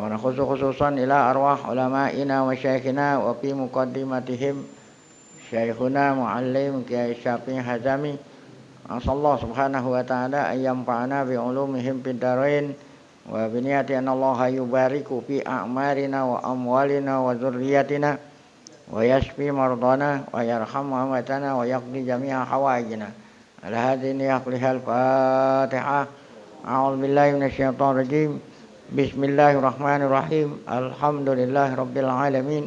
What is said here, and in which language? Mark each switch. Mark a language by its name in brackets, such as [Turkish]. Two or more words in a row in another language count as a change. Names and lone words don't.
[Arabic] نخص خصوصا إلى أرواح علمائنا وشيوخنا وفي مقدمتهم شيخنا معلم كياي شافعي حزمي أسأل الله سبحانه وتعالى أن ينفعنا بعلومهم في الدارين وبنية أن الله يبارك في أعمارنا وأموالنا وذرياتنا ويشفي مرضانا ويرحم أمواتنا ويقضي جميع حوائجنا على هذه النية الفاتحة. أعوذ بالله من الشيطان الرجيم. بسم الله الرحمن الرحيم. الحمد لله رب العالمين.